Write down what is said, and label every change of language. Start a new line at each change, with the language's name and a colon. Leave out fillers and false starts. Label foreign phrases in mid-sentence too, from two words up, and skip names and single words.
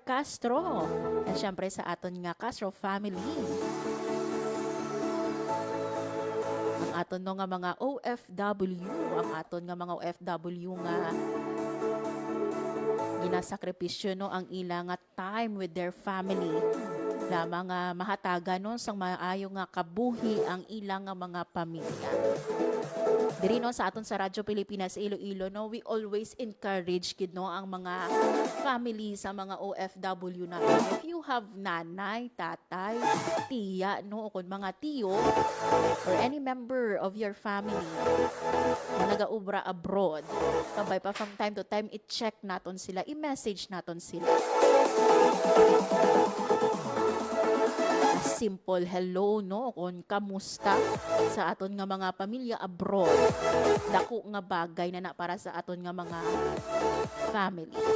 Hiligaynon: Castro at syempre sa aton nga Castro family. Aton no nga mga OFW, ang aton nga mga OFW nga ginasakripisyo no ang ilang nga
English: time with their family.
Hiligaynon: Lamang nga mahataga no sang maayo nga kabuhi ang ilang nga mga pamilya. Diri no sa aton sa Radyo Pilipinas Iloilo no,
English: we always encourage kid
Hiligaynon: no ang mga family sa mga OFW na.
English: If you have
Hiligaynon: nanay, tatay, tiya no o kun mga tiyo
English: or any member of your family
Hiligaynon: na nagaubra abroad, kabay pa
English: from time to time
Hiligaynon: i-check naton sila, i-message naton sila. Simple hello no kung kamusta sa aton nga mga pamilya abroad, dako nga bagay na para sa aton nga mga family.